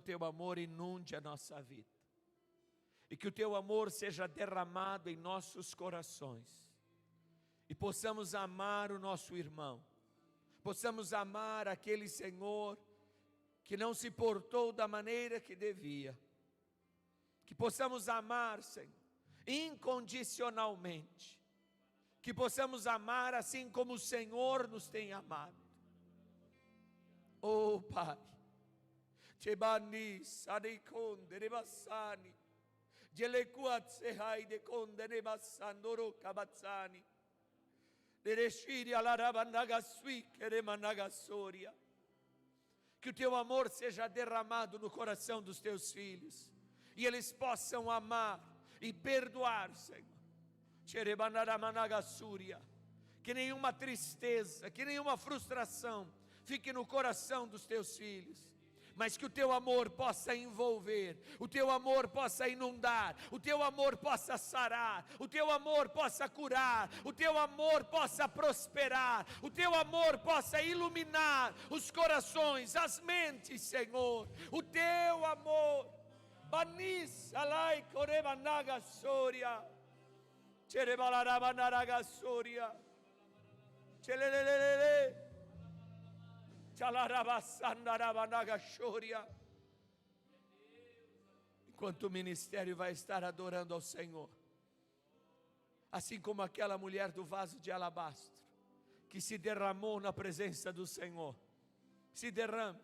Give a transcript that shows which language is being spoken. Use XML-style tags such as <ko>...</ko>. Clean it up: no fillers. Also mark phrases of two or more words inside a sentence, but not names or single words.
<pt>Teu amor inunde a nossa vida, e que o Teu amor seja derramado em nossos corações, e possamos amar o nosso irmão, possamos amar aquele, Senhor, que não se portou da maneira que devia, que possamos amar, Senhor, incondicionalmente, que possamos amar assim como o Senhor nos tem amado. Oh Pai, Chebani Sarikonde Rebassani, Jelekuatsehai de Konde Rebassandoro Kabatsani, Dereshiri Alarabanagasuike Remanagasoria. Que o Teu amor seja derramado no coração dos Teus filhos, e eles possam amar e perdoar, Senhor. Que nenhuma tristeza, que nenhuma frustração fique no coração dos Teus filhos, mas que o Teu amor possa envolver, o Teu amor possa inundar, o Teu amor possa sarar, o Teu amor possa curar, o Teu amor possa prosperar, o Teu amor possa iluminar os corações, as mentes, Senhor. O Teu amor, Banis alai korebanaga soria, cherebalarabanaga soria, chelelelele. Enquanto o ministério vai estar adorando ao Senhor, assim como aquela mulher do vaso de alabastro, que se derramou na presença do Senhor, se derrame.</pt>